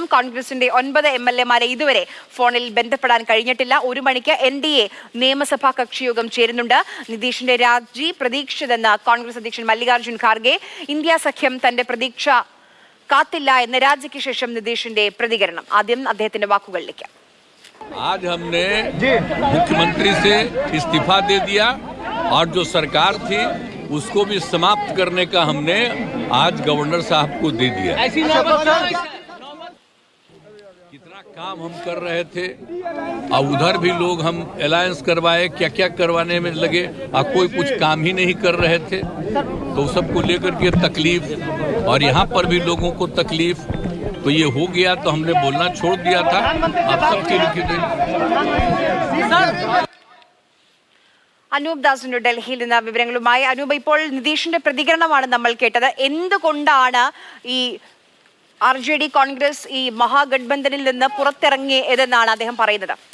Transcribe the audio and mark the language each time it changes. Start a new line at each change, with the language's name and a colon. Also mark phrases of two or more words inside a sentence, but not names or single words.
Malayalam: കോൺഗ്രസിന്റെ 9 MLA-മാരെ ഇതുവരെ ഫോണിൽ ബന്ധപ്പെടാൻ കഴിഞ്ഞിട്ടില്ല. 1 മണിക്ക് NDA നിയമസഭാ കക്ഷിയോഗം ചേരുന്നുണ്ട്. നിതീഷിന്റെ രാജി പ്രതീക്ഷിച്ചതെന്ന് കോൺഗ്രസ് അധ്യക്ഷൻ മല്ലികാർജ്ജുൻ ഖാർഗെ. ഇന്ത്യ സഖ്യം തന്റെ പ്രതീക്ഷ കാത്തില്ല എന്ന രാജിക്ക് ശേഷം നിതീഷിന്റെ പ്രതികരണം. ആദ്യം അദ്ദേഹത്തിന്റെ വാക്കുകളിലേക്ക്.
Hindi: आज हमने मुख्यमंत्री से इस्तीफा दे दिया और जो सरकार थी उसको भी समाप्त करने का हमने आज गवर्नर साहब को दे दिया। कितना काम हम कर रहे थे और उधर भी लोग हम अलायंस करवाए, क्या क्या करवाने में लगे और कोई कुछ काम ही नहीं कर रहे थे, तो सबको लेकर के तकलीफ और यहाँ पर भी लोगों को तकलीफ, तो ये हो गया तो हमने बोलना छोड़ दिया था। अब सबके लिए
Malayalam: അനൂപ് ദാസിന്റെ ഡൽഹിയിൽ നിന്ന് വിവരങ്ങളുമായി. അനൂപ്, ഇപ്പോൾ നിതീഷിന്റെ പ്രതികരണമാണ് നമ്മൾ കേട്ടത്. എന്തുകൊണ്ടാണ് ഈ RJD കോൺഗ്രസ് ഈ മഹാഗഡ്ബന്ധനിൽ നിന്ന് പുറത്തിറങ്ങിയതെന്നാണ് അദ്ദേഹം പറയുന്നത്?